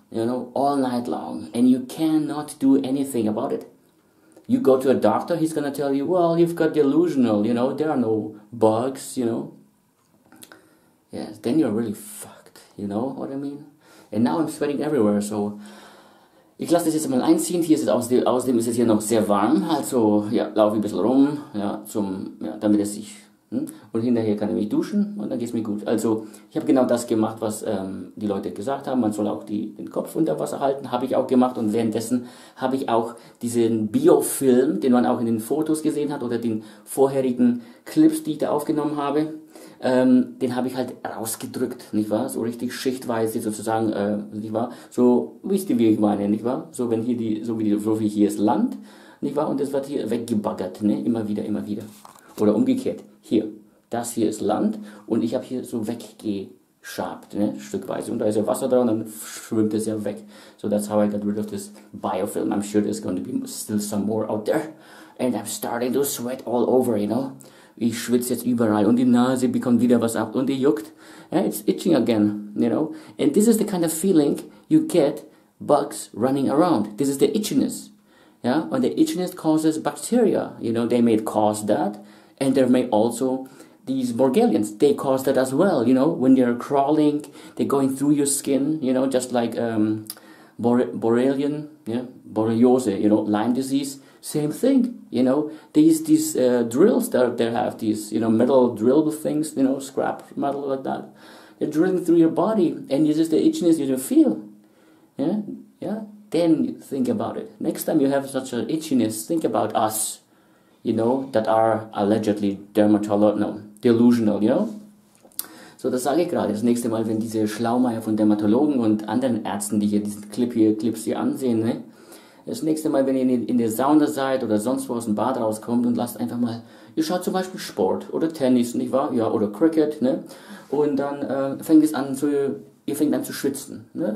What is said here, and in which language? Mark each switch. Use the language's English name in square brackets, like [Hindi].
[English] You know, all night long, and you cannot do anything about it. You go to a doctor, he's gonna tell you, well, you've got delusional, you know, there are no bugs, you know. Yes, then you're really fucked, you know what I mean? And now I'm sweating everywhere, so [German] ich lasse das jetzt mal einziehen. Hier ist es außerdem ist es hier noch sehr warm, also ja, laufe ich ein bisschen rum, ja, damit es sich. Und hinterher kann ich mich duschen und dann geht es mir gut. Also ich habe genau das gemacht, was die Leute gesagt haben. Man soll auch den Kopf unter Wasser halten, habe ich auch gemacht. Und währenddessen habe ich auch diesen Biofilm, den man auch in den Fotos gesehen hat oder den vorherigen Clips, die ich da aufgenommen habe, den habe ich halt rausgedrückt, nicht wahr? So richtig schichtweise sozusagen, nicht wahr? So, wisst ihr, wie ich meine, nicht wahr? So, wenn hier so wie hier ist Land, nicht wahr? Und das wird hier weggebaggert, ne? Immer wieder, immer wieder. Oder umgekehrt, hier, das hier ist Land und ich habe hier so weggeschabt, ne, stückweise. Und da ist ja Wasser dran und dann schwimmt es ja weg. [English] So that's how I got rid of this biofilm. I'm sure there's going to be still some more out there. And I'm starting to sweat all over, you know. [German] Ich schwitze jetzt überall und die Nase bekommt wieder was ab und die juckt. [English] Yeah, it's itching again, you know. And this is the kind of feeling you get bugs running around. This is the itchiness. Yeah, and the itchiness causes bacteria, you know, they may cause that. And there may also, these Borrelians, they cause that as well, you know, when they're crawling, they're going through your skin, you know, just like Borrelian, yeah, Borreliose, you know, Lyme disease, same thing, you know, these drills that they have, these, you know, metal drill things, you know, scrap metal like that, they're drilling through your body, and this is the itchiness you feel, yeah, yeah, then you think about it. Next time you have such an itchiness, think about us. You know, that are allegedly delusional, you know. [German] So, das sage ich gerade. Das nächste Mal, wenn diese Schlaumeier von Dermatologen und anderen Ärzten, die hier diesen Clips hier ansehen, ne? Das nächste Mal, wenn ihr in der Sauna seid oder sonst wo aus dem Bad rauskommt und lasst einfach mal, ihr schaut zum Beispiel Sport oder Tennis, nicht wahr? Ja, oder Cricket, ne? Und dann ihr fängt an zu schwitzen. Ne?